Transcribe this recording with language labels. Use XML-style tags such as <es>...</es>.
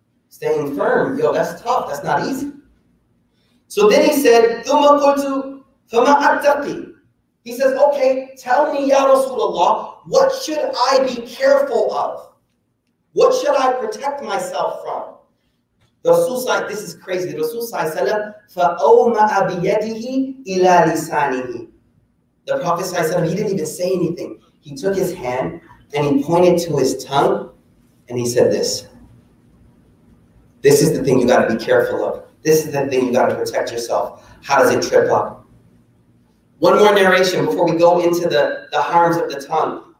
<en>Staying firm, yo, that's tough. That's not easy. So then he said,</en> <ar>"Thumma qultu fama attaqi."</ar> <en>He says, okay, tell me, Ya Rasulullah, what should I be careful of? What should I protect myself from? The Rasul, this is crazy.</en> <ar>The Rasul فَأَوْمَأَ بِيَدِهِ إِلَى لِسَانِهِ.</ar> <en>The Prophet he didn't even say anything. He took his hand and he pointed to his tongue and he said this. This is the thing you got to be careful of. This is the thing you got to protect yourself. How does it trip up? One more narration before we go into the harms of the tongue.</en>